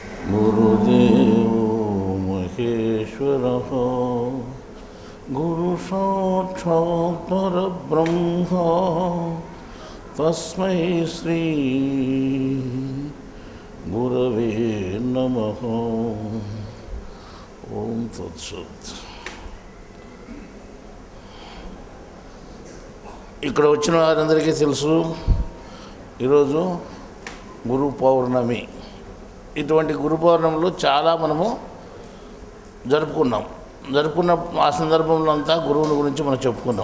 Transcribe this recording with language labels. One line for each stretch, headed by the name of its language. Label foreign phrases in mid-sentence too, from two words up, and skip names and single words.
Sanskrit: गुरुदेवो महेश्वरः गुरु साक्षात् परब्रह्म तस्मै श्री गुरवे नमः। ओम तत्सत्।
Telugu: ఇక్కడ వచ్చిన వారందరికీ తెలుసు ఈరోజు గురు పౌర్ణమి. ఇటువంటి గురు పౌర్ణమిలో చాలా మనము జరుపుకున్న ఆ సందర్భంలో అంతా గురువుని గురించి మనం చెప్పుకున్నాం.